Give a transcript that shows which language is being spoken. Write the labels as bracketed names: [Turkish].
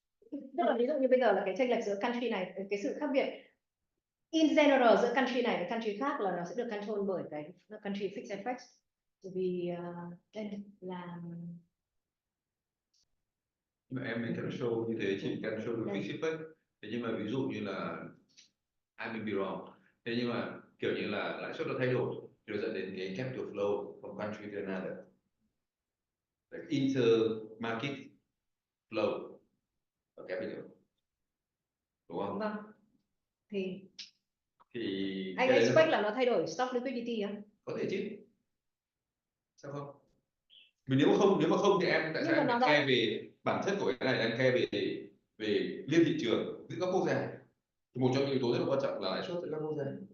[Vietnamese] Tức là ví dụ như bây giờ là cái chênh lệch giữa country này, cái sự khác biệt [English] in general [Vietnamese] giữa country này với country khác là nó sẽ được control bởi cái [English] country fixed effects. [Vietnamese] Bởi vì đây là Nhưng mà mình cần show như thế chỉ cần show được fixed effect. Thế nhưng mà ví dụ như là [English] I may be wrong. [Vietnamese] Thế nhưng mà kiểu như là lãi suất nó thay đổi thì nó dẫn đến cái [English] capital flow from country to another. Like inter market flow of capital. [Vietnamese] Đúng không? Vâng. Thì anh cái đấy expect là nó thay đổi [English] stock liquidity [Vietnamese] á? có thể chứ. Sao không? Mình nếu mà không thì em tại sao em lại care về bản chất của cái này, em care về liên thị trường giữa các quốc gia. Thì một trong những yếu tố rất là quan trọng là lãi suất giữa các quốc gia.